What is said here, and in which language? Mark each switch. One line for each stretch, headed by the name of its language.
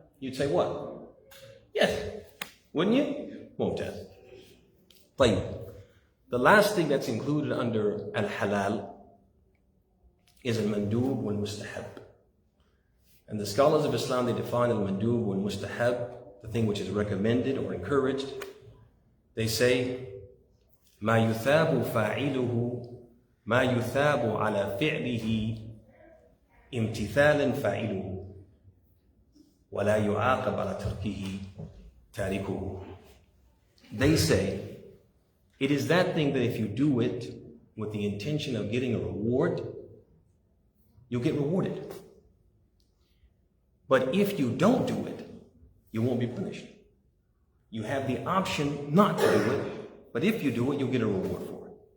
English: You'd say what? Yes. Wouldn't you? Mumtaz.
Arabic: طيب.
English: The last thing that's included under al-halal is al-mandub wal-mustahab. And the scholars of Islam, they define al-mandub wal-mustahab, the thing which is recommended or encouraged.
Arabic: They say, ما يثاب فاعله ما يثاب على فعله امتثالا فاعله ولا يعاقب على تركه تاركه.
English: They say it is that thing that if you do it with the intention of getting a reward, you'll get rewarded. But if you don't do it, you won't be punished. You have the option not to do it, but if you do it, you'll get a reward for it.